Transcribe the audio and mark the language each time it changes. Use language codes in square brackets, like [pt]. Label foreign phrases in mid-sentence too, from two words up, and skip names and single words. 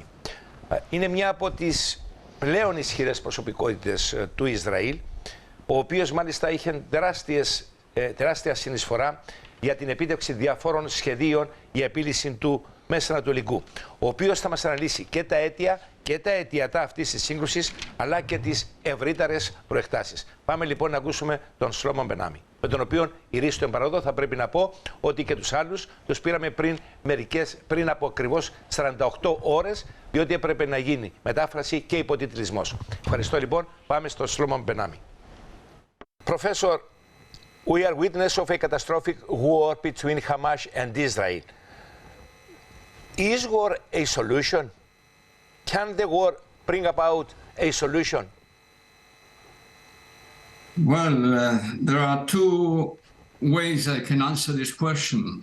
[el] Είναι μια από τις πλέον ισχυρές προσωπικότητες του Ισραήλ, ο οποίος μάλιστα είχε τεράστια συνεισφορά για την επίτευξη διαφόρων σχεδίων για επίλυση του Μεσανατολικού, ο οποίος θα μας αναλύσει και τα αίτια και τα αιτιατά αυτής της σύγκρουσης, αλλά και τις ευρύτερες προεκτάσεις. Πάμε λοιπόν να ακούσουμε τον Σλόμον Μπεν Νάμι, με τον οποίο ηρίστο εμπαρόδο. Θα πρέπει να πω ότι και τους άλλους τους πήραμε πριν από ακριβώς 48 ώρες, διότι έπρεπε να γίνει μετάφραση και υποτιτλισμός. Ευχαριστώ λοιπόν. Πάμε στον Σλόμον Μπεν Νάμι. [en] Professor, we are witness of a catastrophic war between Hamas and Israel. Is war a solution? Can the war bring about a solution? Well, there are two ways I can answer this question.